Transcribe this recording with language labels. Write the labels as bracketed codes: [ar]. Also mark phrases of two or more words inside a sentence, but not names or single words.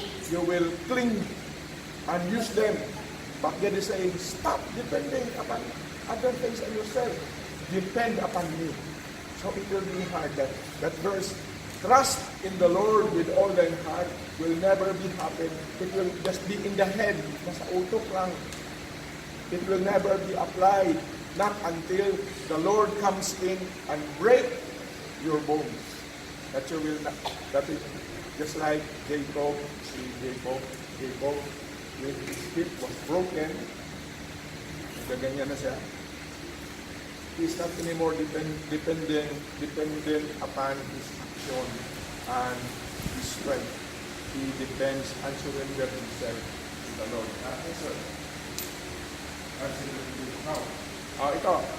[en] You will cling and use them. But God is saying, stop depending upon other things and yourself. Depend upon me. So it will be hard. That verse, trust in the Lord with all thine heart, will never be happen. It will just be in the head. [tl] Nasa utok lang. [en] It will never be applied. Not until the Lord comes in and break your bones. That you will not. That it, just like Jacob, when his hip was broken, [tl] gaganyan na siya. [en] He is not anymore dependent upon his action and his strength. He depends and surrenders himself to the Lord. Answer. Ito.